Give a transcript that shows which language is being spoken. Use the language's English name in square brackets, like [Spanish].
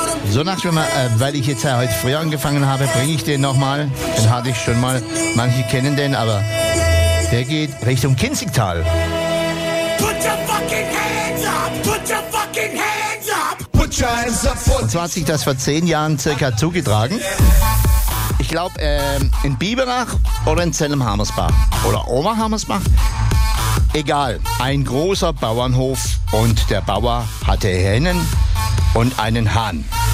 [German] So, nach wie mal, weil ich jetzt ja heute früher angefangen habe, bringe ich den nochmal. Den hatte ich schon mal. Manche kennen den, aber der geht Richtung Kinzigtal. [English] Put your fucking hands up! Put your fucking hands up! Put your hands up! [German] Und zwar hat sich das vor 10 Jahren circa zugetragen. Ich glaube, in Biberach oder in Zellenhammersbach. Oder Oberhammersbach. Egal. Ein großer Bauernhof und der Bauer hatte Hennen und einen Hahn.